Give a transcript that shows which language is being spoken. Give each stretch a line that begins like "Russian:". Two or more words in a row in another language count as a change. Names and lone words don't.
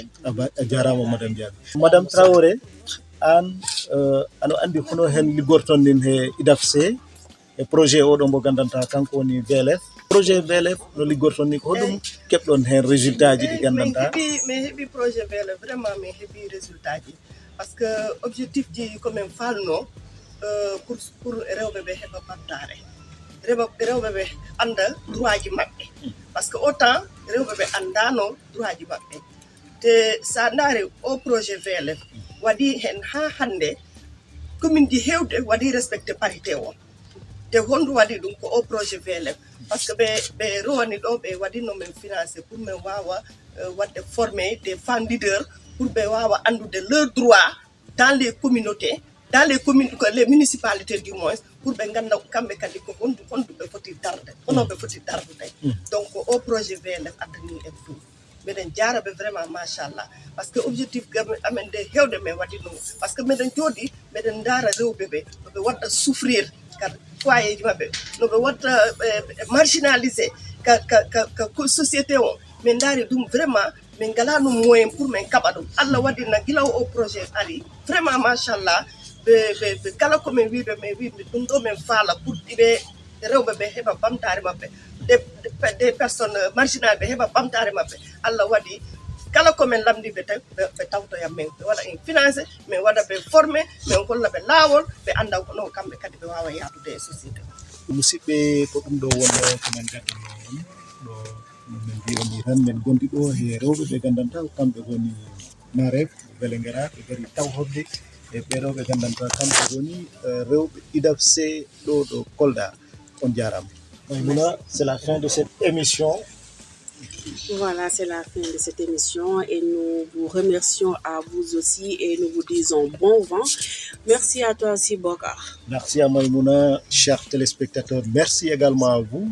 Fula: a jarama madame Diaby madame Traoré an aɗa andi hono hen liggorton nin he IDAFC e projet oɗo mo gandanta kanko woni VLF projet VLF no liggorton ni ko hoɗum keɓɗon hen résultat ji ɗi gandanta min heeɓi projet VLF vraiment min heeɓi résultat ji
French: par ce que
Fula: objectif ji komin falno pour rewɓe ɓe heɓa battare rewɓe ɓe anda droit ji maɓɓe
French: par ce que
Fula: autant rewɓe ɓe andano droit ji maɓɓe te sa ndaari o projet VLF waɗi hen ha hande commune ji hewde waɗi
French: respecté parité
Fula: o te hondu waɗi ɗum ko o projet VLF
French: par ce que
Fula: ɓe rowani ɗo ɓe waɗino men financé pour min wawa wadde
French: former des femmes leaders pour
Fula: ɓe wawa andude
French: leur droit dans les communautés dans les communes les municipalités du moins pour
Fula: ɓe ganda kamɓe kadi ko hondu ɓe foti darde hono ɓe foti dardude donc o projet VLF addani en ɗum miɗen jaraɓe vraiment machallah
French: par ce que
Fula: objectif amen nde hewde min waɗi ɗum
French: par ce que
Fula: miɗen jooɗi miɗen daara rewɓe ɓe noɓe waɗɗa souffrir kadi foyer ji maɓɓe noɓe waɗta marginalisé ka société o min daari ɗum vraiment min galano moyen pour min kaɓa ɗum Allah waɗina gila o projet ari vraiment machallah ɓe kala komin wiɓe min wiɓe ɗum ɗo min faala pour ɗiɓe rewɓe ɓe heɓa ɓamtare maɓɓe
French: des personnes marginal
Fula: ɓe heɓa ɓamtare maɓɓe Allah waɗi kala komin lamdi ɓe tawtoyam min ɓe waɗa en financé min waɗa ɓe formé min golla ɓe laawol ɓe annda ko non kamɓe kadi ɓe wawa yahdude e société musidɓe ko ɗum ɗo wonno komin gaɗano on ɗo min mbiyoni tan min gondi ɗo e rewɓe ɓe gandanta ko kamɓe woni Maref Vélingara ɓe gari tawhorde e ɓeɗo ɓe gandanta kamɓe woni rewɓe IDAFC ɗo Kolda. On jarama.
French: Maïmouna, c'est la fin de cette émission. Voilà, c'est la fin de cette émission et nous vous remercions à vous aussi et nous vous disons bon vent. Merci à toi aussi, Bokar. Merci à Maïmouna, chers téléspectateurs. Merci également à vous.